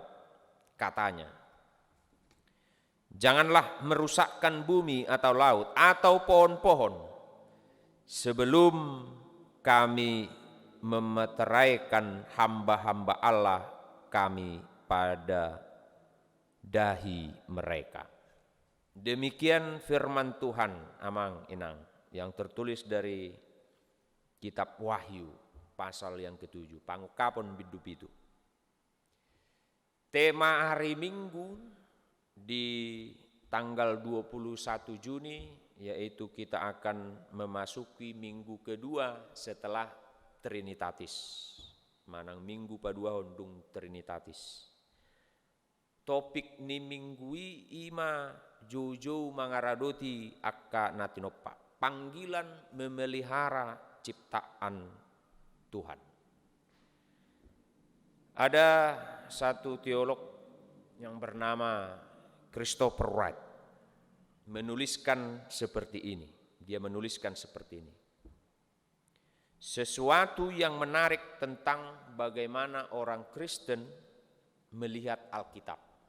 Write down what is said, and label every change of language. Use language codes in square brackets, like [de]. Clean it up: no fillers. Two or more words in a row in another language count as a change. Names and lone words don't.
[id] Katanya, janganlah merusakkan bumi atau laut atau pohon-pohon sebelum kami memeteraikan hamba-hamba Allah kami pada dahi mereka. Demikian firman Tuhan [bbc] amang inang [id] yang tertulis dari kitab Wahyu pasal yang ke-7. [bbc] Pangukapon bidu-bidu. [id] Tema hari Minggu di tanggal 21 Juni yaitu kita akan memasuki minggu kedua setelah Trinitatis. [bbc] Manang minggu padua hondung Trinitatis. Topik ni minggui ima jojo mangaradoti akka natinopa. [id] Panggilan memelihara ciptaan Tuhan. Ada satu teolog yang bernama Christopher Wright menuliskan seperti ini. Dia menuliskan seperti ini. Sesuatu yang menarik tentang bagaimana orang Kristen melihat Alkitab.